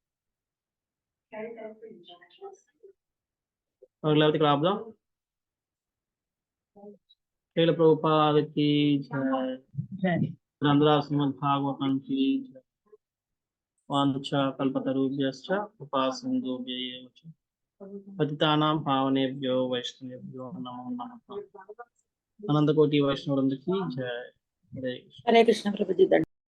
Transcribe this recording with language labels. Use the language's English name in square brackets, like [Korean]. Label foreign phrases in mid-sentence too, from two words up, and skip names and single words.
[Telugu] లేకపోతే ఇక్కడ ఆపుదాం. శ్రీల ప్రభుపాదకి గ్రంథరాశ్రీమద్ భాగవతానికి [Sanskrit] వాంఛ కల్పతరుభ్యశ్చ కృపా సింధుభ్యైవ చ పతితానాం పావనేభ్యో వైష్ణవేభ్యో నమో నమః. [Telugu] అనంతకోటి వైష్ణవులందరికీ జై. హరే కృష్ణ ప్రభుజీ.